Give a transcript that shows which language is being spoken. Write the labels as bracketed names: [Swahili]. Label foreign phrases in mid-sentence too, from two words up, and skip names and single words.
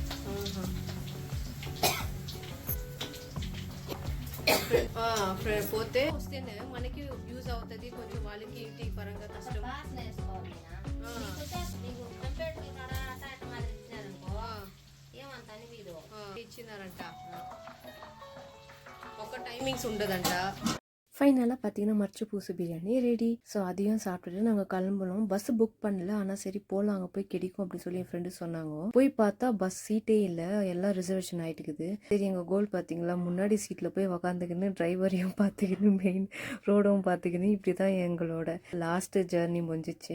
[Telugu] పోతే వస్తేనే మనకి యూజ్ అవుతుంది కొంచెం వాళ్ళకి ఇంటి పరంగా కష్టం పాస్ వేసుకోవాలి నీకు కంప్యూటర్ అట్ట మాదిరి ఇచ్చినారనుకో ఏమంత అనిపించదు ఇచ్చినారంట ఒక టైమింగ్స్ ఉండదంట. [Tamil] ஃபைனலாக பார்த்தீங்கன்னா மர்ச்சு பூசு பிரியாணி ரெடி. ஸோ அதையும் சாப்பிட்டுட்டு நாங்கள் கிளம்புனோம். [English] bus book [Tamil] பண்ணல, ஆனால் சரி போகலாம், அங்கே போய் கிடைக்கும் அப்படின்னு சொல்லி என் ஃப்ரெண்டு சொன்னாங்க. போய் பார்த்தா பஸ் சீட்டே இல்லை, எல்லாம் ரிசர்வேஷன் ஆகிட்டுக்குது. சரி எங்கள் கோல் பார்த்தீங்களா, முன்னாடி சீட்டில் போய் உக்காந்துக்கின்னு டிரைவரையும் பார்த்துக்கின்னு [English] main road [Tamil] பார்த்துக்கின்னு இப்படி தான் எங்களோட [English] last journey [Tamil] முடிஞ்சிச்சு.